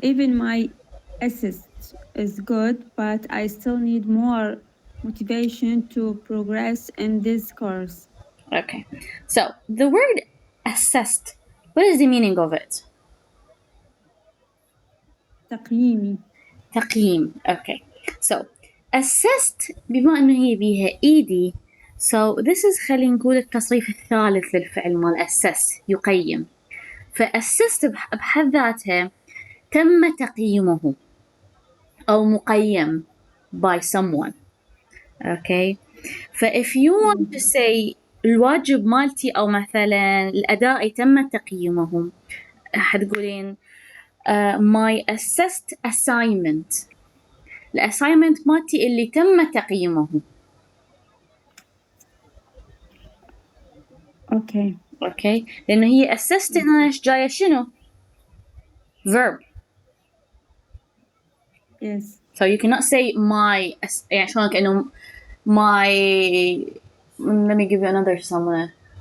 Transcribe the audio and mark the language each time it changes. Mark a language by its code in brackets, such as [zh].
[en] Even my assist is good, but I still need more motivation to progress in this course. Okay. So the word assessed, what is the meaning of it? [ar] تقييمي. تقييم. Okay. [en] So assessed [ar] بما انه هي بيها ايدي. [en] So this is [ar] خلينا نقول التصريف الثالث للفعل مال assess يقيم. فassessed بحد ذاتها تم تقييمه أو مقيم [en] by someone. Okay. if you want to say [ar] الواجب مالتي أو مثلا الأداء تم تقييمه حتقولين [en] my assessed assignment [ar] الassignment مالتي اللي تم تقييمه. [en] Okay. [ar] اوكي لأنه هي assessed هنا إيش جاية شنو؟ verb. [en] Yes. So you cannot say my [ar] يعني شلون كأنه [en] my let me give you another somewhere.